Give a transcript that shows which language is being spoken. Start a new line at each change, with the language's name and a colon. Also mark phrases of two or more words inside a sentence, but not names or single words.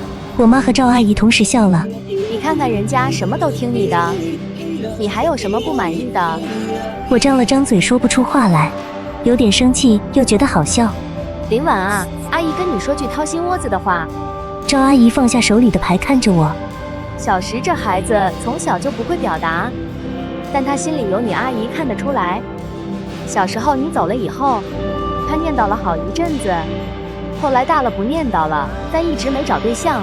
Chinese: 我媽和趙阿姨同時笑了。你看看人家什麼都聽你的，你還有什麼不滿意的？我張了張嘴說不出話來，有點生氣，又覺得好笑。林婉啊，阿姨跟你說句掏心窩子的話。趙阿姨放下手裡的牌，看着我。小石這孩子從小就不會表達，但他心裡有你，阿姨看得出來。小時候你走了以後，他念叨了好一陣子，後來大了不念叨了，但一直沒找對象。